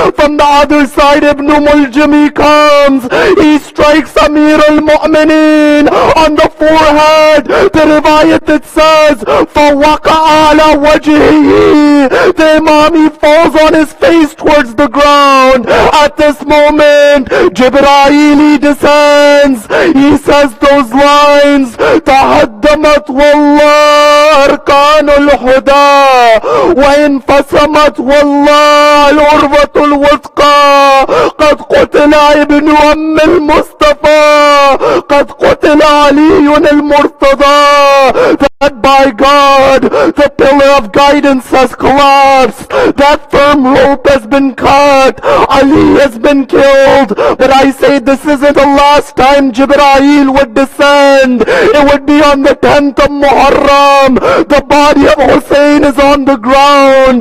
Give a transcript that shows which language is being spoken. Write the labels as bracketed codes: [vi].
[en] From the other side, Ibn Muljim, he comes. He strikes Amir al-Mu'mineen on the forehead. The riwayat, it says, [ar] فَوَقَعَ عَلَى وَجْهِهِ. [en] The Imam, he falls on his face towards the ground. At this moment, Jibreel descends. He says those lines, [ar] تَهَدَّمَتْ وَاللَّهِ أَرْكَانُ الْهُدَى وَإِنْفَصَمَتْ وَاللَّهِ الْعُرْوَةُ الْوُثْقَى قَدْ قُتِلَ ابْنُ أَمِّ الْمُصْطَفَى قَدْ قُتِلَ عَلِيٌّ الْمُرْتَضَى. [en] That by God, the pillar of guidance has collapsed. That firm rope has been cut. Ali has been killed. But I say this isn't the last time Jibreel would descend. It would be on the 10th of Muharram. The body of Hussein is on the ground.